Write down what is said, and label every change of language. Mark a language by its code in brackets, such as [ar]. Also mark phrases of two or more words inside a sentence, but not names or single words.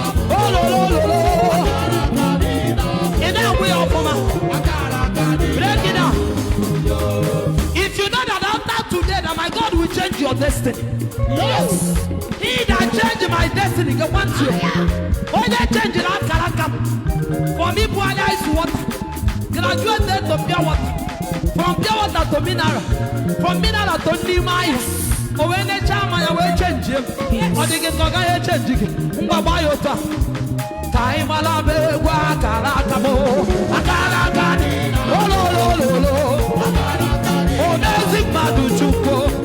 [ig] Oh, lo, lo, lo, lo. Ị na-agwụ ya ọfụma. [en] Break it down. If you know that after today that my God will change your destiny. Yes. He that changed my destiny, get one two. [ig] Onye change na akara aka m. [en] For me, [ig] bụ anya [en] is what? Graduated to pure water. From pure water to mineral. From mineral to n'ime ice. [ig] O wee nechaa mmanya wee change m. Ọ dị gị ka ọ gaghị echange gị? Ngwa, gbaa ya otu a. Ka anyị mara m egwu akara aka m. Akara aka dị na-, o, lo, lo, lo, lo. O n'ezi mmadụ Chukwu.